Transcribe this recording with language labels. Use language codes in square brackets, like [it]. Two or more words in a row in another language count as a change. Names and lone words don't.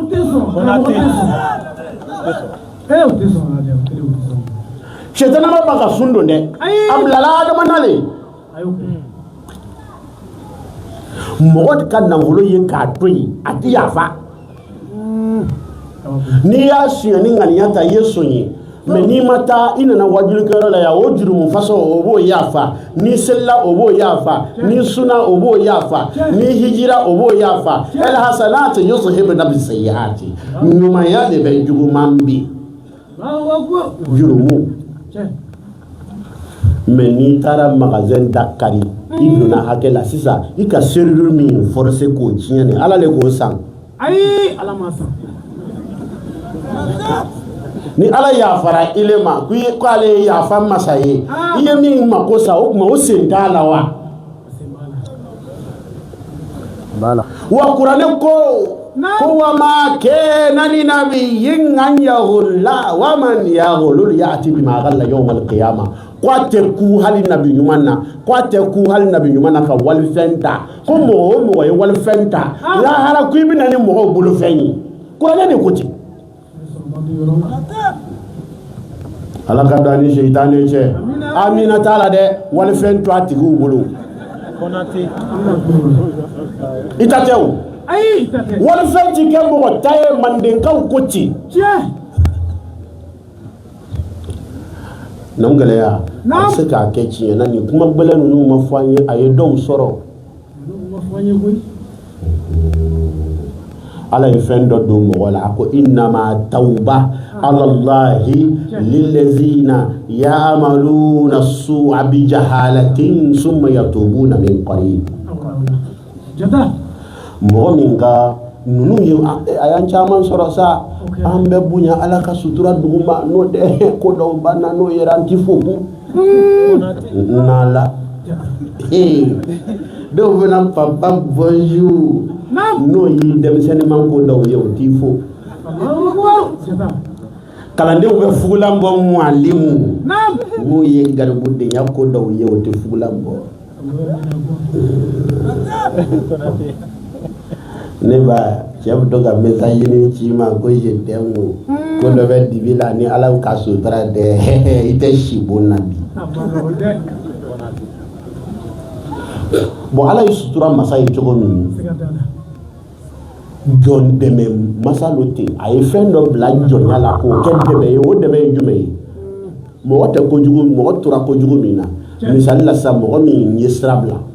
[bm] shetana ma ba ka sun don dɛ a bilala adama na le mɔgɔ ka nafolo ye k'a to yen a tɛ yafa n'i y'a suɲɛ ni ŋaniya ta i ye sɔn ye mais n'i ma taa i nana wajulikɛyɔrɔ la yan o jurumu faso o b'o yafa n'i selila o b'o yafa n'i suna o b'o yafa n'i hijira o b'o yafa [ar] الحسنات يذهبن السيئات [bm] ɲumanya de bɛ juguman bi jurumu mais n'i taara magasin da kari i donna hakɛ la sisan i ka serrure min forcer k'o tiɲɛ ni Ala le k'o san ayi Ala ma san ni Ala yafara ile ma ko ale ye yafa masa ye i ye min mako sa o kuma o sen t'a la wa wa kuranɛ ko [ar] وما كان لنبي أن يغل ومن يغلل يأت بما غل يوم القيامة [bm] ko a tɛ ku hali nabi ɲuman na ka walifɛn ta ko mɔgɔ o mɔgɔ ye walifɛn ta lahara ko i bɛ na ni mɔgɔw bolofɛn ye kuranɛ de ko ten Ala ka don ni seytaane cɛ amina t'a la dɛ walifɛn to a tigiw bolo i ta tɛ o walifɛn ti kɛ mɔgɔ ta ye mandenkaw ko ten n'an gɛlɛya a bɛ se k'a kɛ tiɲɛ na nin kuma gbɛlɛ ninnu ma fɔ an ye a ye dɔw sɔrɔ Ala ye fɛn dɔ don mɔgɔ la a ko [ar] إنما التوبة على الله للذين يعملون السوء بجهالة ثم يتوبون من قريب [bm] mɔgɔ min ka ninnu ye a y'an caman sɔrɔ sa an bɛ bonya Ala ka sutura duguma n'o tɛ ko dɔw banna n'o yɛrɛ an ti fo nala dɔw bɛna [fr] papa bonjour [bm] n'o ye denmisɛnnin man ko dɔw ye o t'i fo kalandenw bɛ fugulan bɔ mualimu n'o ye garibudenya ko dɔw ye o tɛ fugulan bɔ ne ba cɛ bɛ to ka message ɲini ci ma ko [fr] je t'aime [bm] ko dɔ bɛ dibi la ni Ala ka sutura dɛ i tɛ si bon na bi bon Ala ye sutura masa ye cogo min jɔn dɛmɛ masa lo ten a ye fɛn dɔ bila jɔnya la k'o kɛ dɛmɛ ye o dɛmɛ ye jumɛn ye mɔgɔ tɛ kojugu mɔgɔ tora kojugu min na misali la sisan mɔgɔ min ye sira bila